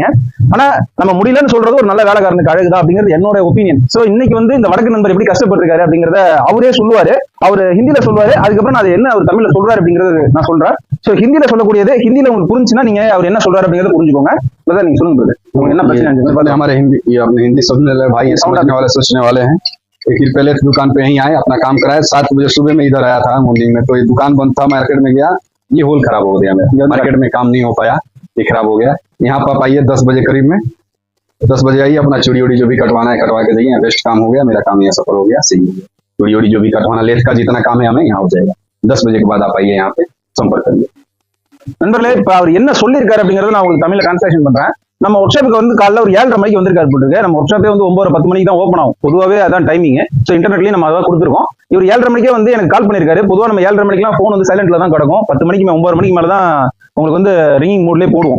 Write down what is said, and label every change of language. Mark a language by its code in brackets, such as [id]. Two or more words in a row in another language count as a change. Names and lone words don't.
[ta] ஆனா நம்ம முடியலன்னு சொல்றது ஒரு நல்ல வேலைக்காரனுக்கு அழகுதான் அப்படிங்கிறது என்னோட ஒப்பீனியன். சோ இன்னைக்கு வந்து இந்த வடக்கு நண்பர் எப்படி கஷ்டப்பட்டிருக்காரு அப்படிங்கறத அவரே சொல்லுவாரு. அவர் ஹிந்தியில சொல்லுவாரு, அதுக்கப்புறம் நான் அது என்ன அவர் தமிழ்ல சொல்றாரு அப்படிங்கறது நான் சொல்றேன். சோ ஹிந்தியில சொல்லக்கூடியது ஹிந்தியில உங்களுக்கு புரிஞ்சுன்னா நீங்க அவர் என்ன சொல்றாரு அப்படிங்கறத புரிஞ்சுக்கோங்க. நீங்க சொல்லுங்க brother. உங்களுக்கு என்ன பிரச்சனை? [hi] हमारे हिंदी सुनने वाले भाई समझने वाले सोचने वाले हैं। फिर पहले दुकान पे यहीं आए, अपना काम कराए। 7 बजे सुबह में इधर आया था मॉर्निंग में, तो ये दुकान बंद था, मार्केट में गया, ये होल खराब हो गया, मेरा मार्केट में काम नहीं हो पाया, ये खराब हो गया। यहाँ पर आप आइए 10 बजे करीब में, 10 बजे आइए, अपना चूड़ी उड़ी जो भी कटवाना है कटवा के जाइए। बेस्ट काम हो गया, मेरा काम यहाँ सफल हो गया, सही हो गया। चूड़ी उड़ी जो भी कटवाना, लेट का जितना काम है हमें यहाँ हो जाएगा। 10 बजे के बाद आप आइए, यहाँ पे संपर्क करिए। [ta] நண்பர்களே, இப்ப அவர் என்ன சொல்லியிருக்காரு அப்படிங்கறத நான் உங்களுக்கு தமிழ்ல டிரான்ஸ்லேஷன் பண்றேன். நம்ம ஒர்க் ஷாப்புக்கு வந்து காலைல ஒரு 7:30 மணிக்கு வந்திருக்காரு போட்டுருக்கு. நம்ம ஒர்க் ஷாப்பே வந்து 9:10 மணிக்கு தான் ஓப்பன் ஆகும். பொதுவாகவே அதான் டைமிங். ஸோ இன்டர்நெட்லயும் நம்ம அதான் கொடுத்துருக்கோம். இவர் 7:30 மணிக்கே வந்து எனக்கு கால் பண்ணிருக்காரு. பொதுவாக நம்ம 7:30 மணிக்கெல்லாம் ஃபோன் வந்து சைலண்ட்ல தான் கிடக்கும். 10 மணிக்கு 9 மணிக்கு மேல தான் உங்களுக்கு வந்து [en] ringing modeலேயே [ta] போடுவோம்.